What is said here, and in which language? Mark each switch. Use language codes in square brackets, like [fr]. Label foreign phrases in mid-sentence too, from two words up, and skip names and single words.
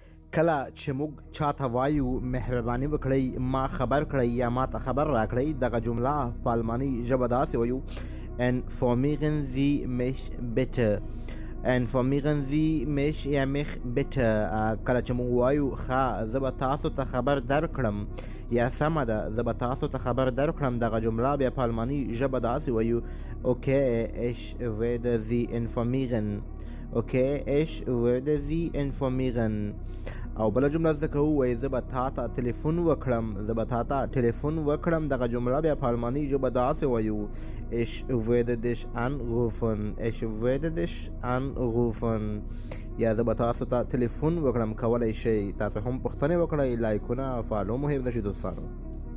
[ps] کله چې موږ چاته وایو مهرباني وکړئ ما خبر کړئ یا ما ته خبر راکړئ، دغه جمله په الماني ژبه داسې وایو [de] informieren Sie mich bitte. informieren Sie mich یا mich bitte. [ps] کله چې موږ وایو ښه زه به تاسو ته خبر درکړم یا سمه ده زه به تاسو ته خبر درکړم، دغه جمله بیا په الماني ژبه داسې وایو [de] okay ich werde Sie informieren. okay ich werde Sie informieren. [ps] او بله جمله زده کوو وایي زه به تا ته تلیفون وکړم، زه به تا ته تلیفون وکړم، دغه جمله بیا په الماني ژبه داسې وایو [de] ich werde dich anrufen. ich werde dich anrufen. [ps] یا زه به تاسو ته تلیفون وکړم. کولی شئ تاسو هم پوښتنې وکړئ، لایکونه فالو مهم نشي دوستانو.